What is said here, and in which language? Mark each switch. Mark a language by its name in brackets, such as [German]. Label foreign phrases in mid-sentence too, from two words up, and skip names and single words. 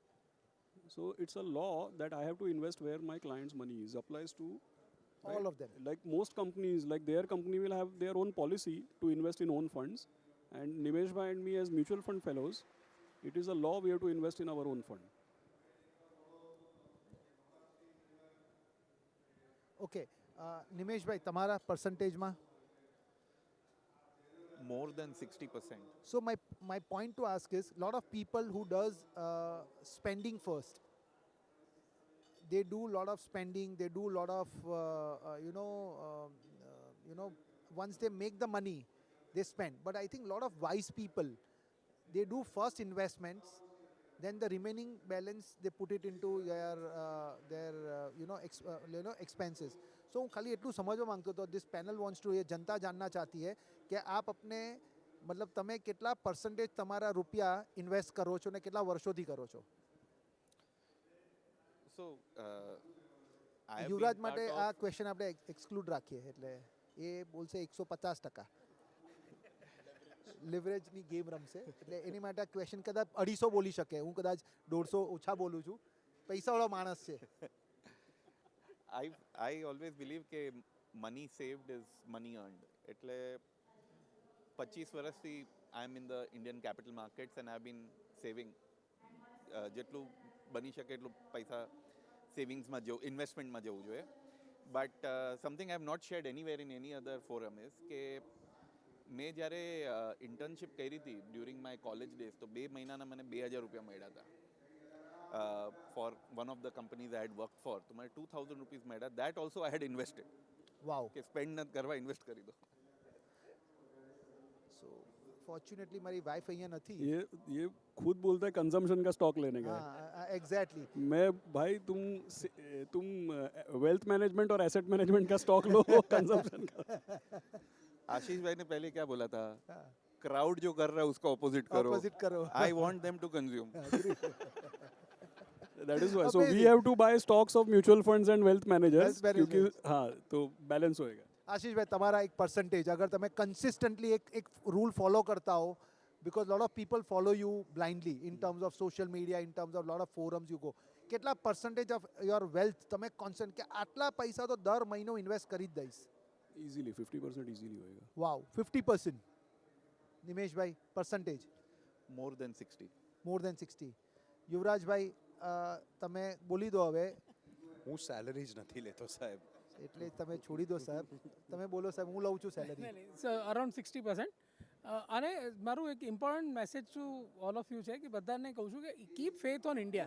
[English] So it's a law that I have to invest where my client's money is. Applies to All of them. like most companies, like their company will have their own policy to invest in own funds. And Nimesh bhai and me as mutual fund fellows, it is a law we have to invest in our own fund. [Gujarati] ઓકે, નિમેશભાઈ, તમારા પર્સન્ટેજમાં? [English] More than 60%. So my point to ask is, lot of people who does spending first, they do lot of spending, they do lot of once they make the money, they spend. But I think lot of wise people, they do first investments, then the remaining balance they put it into their expenses. [Gujarati] So હું ખાલી એટલું સમજવા માંગતો હતો, [English] this panel wants to, [Hindi] ये जनता जानना चाहती है कि आप अपने मतलब [Gujarati] તમે કેટલા % તમારા રૂપિયા ઇન્વેસ્ટ કરો છો ને કેટલા વર્ષોથી કરો છો? [English] So, I have [Gujarati] યુવરાજ [English] been [Gujarati] માટે [English] part [Gujarati] આ [English] of, [Gujarati] ક્વેશ્ચન આપણે એક્સક્લુડ રાખીએ, એટલે એ બોલશે 150%. લિવરેજની ગેમ રમશે એટલે એની માટે આ ક્વેશ્ચન કદાચ 250 બોલી શકે, હું કદાચ 150 ઓછા બોલું છું. પૈસાવાળો માણસ છે. [English] I always believe [Gujarati] કે [English] money saved is money earned. [Gujarati] એટલે 25 વર્ષથી [English] I am in the Indian capital markets and I have been saving [Gujarati] જેટલું બની શકે એટલું પૈસા સેવિંગ્સમાં જવું, ઇન્વેસ્ટમેન્ટમાં જવું જોઈએ. [English] But something I have not shared anywhere in any other forum is [Gujarati] કે મેં જ્યારે ઇન્ટર્નશિપ કરી હતી [English] during my college days, [Gujarati] તો 2 મહિનાના મને 2000 રૂપિયા મળ્યા હતા [English] for one of the companies I had work for. [Gujarati] તો મને 2000 રૂપીઝ મળ્યા. [English] That also I had invested. વાવ. [Gujarati] કે સ્પેન્ડ નથી કરવા, ઇન્વેસ્ટ કરી દો. [English] So fortunately [Gujarati] મારી વાઇફ અહીંયા નથી. [Hindi] ये खुद बोलता है कंजम्पशन का स्टॉक लेने का है. [Gujarati] હા, એક્ઝેક્ટલી. [Hindi] मैं भाई तुम [English] wealth management [Hindi] और [English] asset management [Hindi] का स्टॉक लो, कंजम्पशन का. आशीष भाई ने पहले क्या बोला था? क्राउड जो कर रहा है उसका ऑपोजिट करो. ऑपोजिट करो. [English] I want them to consume. That is why. So we Amazing. have to buy stocks of mutual funds and wealth managers. Wealth managers. [Hindi] क्योंकि हाँ तो बैलेंस होएगा. [Gujarati] આશીષભાઈ, તમારા એક પર્સન્ટેજ, અગર તમે કન્સિસ્ટન્ટલી એક [English] rule follow [Gujarati] કરતા હો, [English] because lot of people follow you blindly in terms of social media, in terms of lot of forums you go, કેટલા percentage of your wealth [Gujarati] તમે કોન્સન્ટ કે આટલા પૈસા તો દર મહિનો ઇન્વેસ્ટ કરી જ દઈશ? [English] Easily 50% easily होएगा. વાવ, 50%. નિમેશભાઈ, પર્સન્ટેજ? More than 60. More than 60. [Gujarati] યુવરાજભાઈ, તમે બોલી દો હવે, હું સેલરી જ નથી લેતો સાહેબ. એટલે તમે છોડી દો સાહેબ. તમે બોલો સાહેબ, હું લઉં છું સેલરી. અરાઉન્ડ 60%. અને મારું એક [English] important message to all of you [Gujarati] છે કે બધાને કહું છું કે [English] keep faith on India.